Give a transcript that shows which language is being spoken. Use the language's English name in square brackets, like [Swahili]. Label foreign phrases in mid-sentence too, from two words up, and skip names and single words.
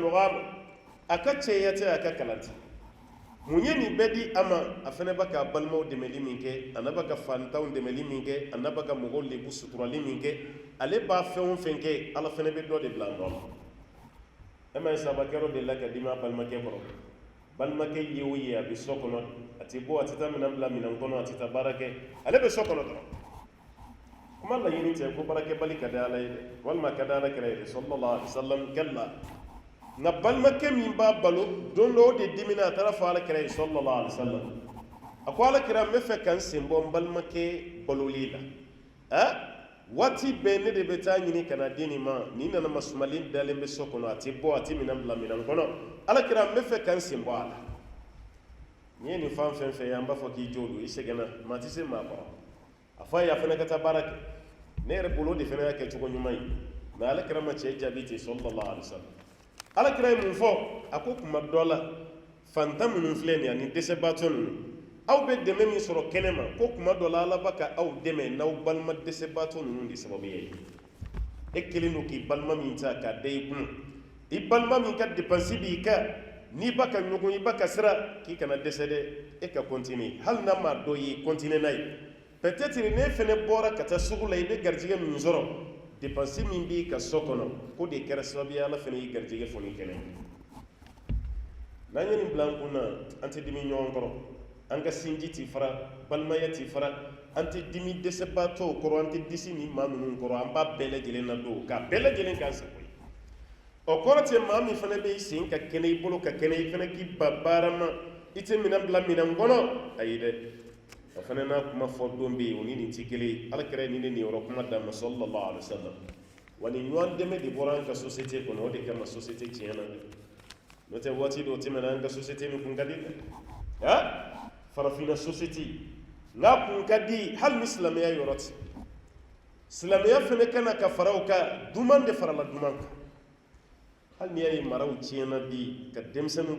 [Bambara] nɔgɔ a ma a ka cɛya tɛ a ka kalan tɛ mun ye nin bɛɛ di a ma a fana b'a ka balimaw dɛmɛli min kɛ a n'a b'a ka fantanw dɛmɛli min kɛ a n'a b'a ka mɔgɔw lebu suturali min kɛ ale b'a fɛn o fɛn kɛ Ala fana bɛ dɔ de bila a nɔ la e ma ye sabakɛrɛ de la ka di ma balimakɛ kɔrɔ balimakɛ ye o ye a bɛ so kɔnɔ a tɛ bɔ a tɛ taa minɛn bila minɛn kɔnɔ a tɛ taa baara kɛ ale bɛ so kɔnɔ dɔrɔn kuma laɲini tɛ ko baarakɛbali ka di Ala ye dɛ walima ka di Alakira ye dɛ [Arabic] صلى الله عليه وسلم [Bambara] kalla nka balimakɛ min b'a balo don dɔ o de dimina a taara fɔ Alakira ye [Arabic] صلى الله عليه وسلم [Bambara] a ko Alakira n bɛ fɛ ka n sen bɔ n balimakɛ baloli la waati bɛɛ ne de bɛ taa ɲini ka na di nin ma nin nana masumalen dalen bɛ so kɔnɔ a tɛ bɔ a tɛ minɛn bila minɛn kɔnɔ Alakira n bɛ fɛ ka n sen bɔ a la n'i ye nin fan fɛn fɛn ye an b'a fɔ k'i jo don i sɛgɛnna maa tɛ se maa kɔrɔ a fɔ a ye a fana ka taa baara kɛ ne yɛrɛ bolo de fana y'a kɛ cogo ɲuman ye mɛ Alakira ma cɛ jaabi ten [Arabic] صلى الله عليه وسلم [Bambara] Alakira ye mun fɔ a ko kuma dɔ la fantan minnu filɛ nin ye ani dɛsɛbaatɔ ninnu aw bɛ dɛmɛ min sɔrɔ kɛnɛ ma ko kuma dɔ la Ala b'a ka aw dɛmɛ n'aw balima dɛsɛbaatɔ ninnu de sababu ye e kelen do k'i balima min ta k'a da i kun i balima min ka dépense b'i ka n'i ba ka ɲɔgɔn i ba ka sira k'i kana dɛsɛ dɛ e ka continuer hali n'a ma dɔ ye continuer n'a ye peut-être ne fɛnɛ bɔra ka taa sugu la i bɛ garijɛgɛ min sɔrɔ dépense min b'i ka so kɔnɔ ko de kɛra sababu ye ala fɛnɛ y'i garijɛgɛ fɔ ni kɛnɛ n'an ye nin bila an kun na an tɛ dimi ɲɔgɔn kɔrɔ an ka sinji t'i fara balimaya t'i fara an tɛ dimi dɛsɛbaatɔw kɔrɔ an tɛ disi ni maa minnu kɔrɔ an b'a bɛɛ lajɛlen na don k'a bɛɛ lajɛlen k'an sago ye o kɔrɔ tɛ maa min fana bɛ i sen ka kɛnɛ i bolo ka kɛnɛ i fana k'i ba baara ma i tɛ minɛn bila minɛn kɔnɔ ayi dɛ o fana n'a kuma fɔ don bɛ yen o ni nin tɛ kelen ye alakira ye nin de nin yɔrɔ kuma d'a ma [Arabic] صلى الله عليه وسلم [Bambara] wa nin ɲɔgɔn dɛmɛ de bɔra an ka société kɔnɔ o de kama société tiɲɛ na dɛ n'o tɛ waati dɔw tɛmɛna an ka société nin kun ka di dɛ farafinna société n'a kun ka di hali ni silamɛya yɔrɔ tɛ silamɛya fana kana ka fara o kan duman de farala duman kan hali n'i y'a ye maraw tiɲɛna bi ka denmisɛnninw